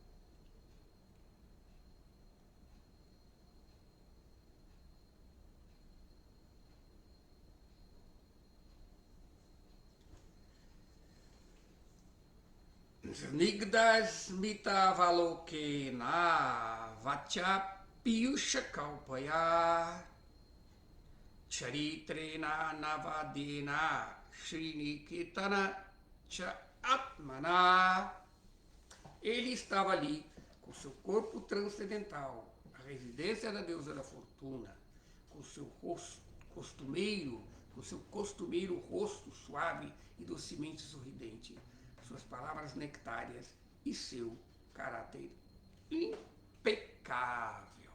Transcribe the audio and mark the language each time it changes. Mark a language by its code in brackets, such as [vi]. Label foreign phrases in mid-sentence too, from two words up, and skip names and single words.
[sa] Snigdasmita Valokena Vacha Piyusha Kalpaya Charitrena Navadena Srinikitana Cha Atmana. [pt] Ele estava ali com seu corpo transcendental, a residência da deusa da fortuna, com seu rosto costumeiro, com seu costumeiro rosto suave e docemente sorridente, suas palavras nectárias e seu caráter impecável.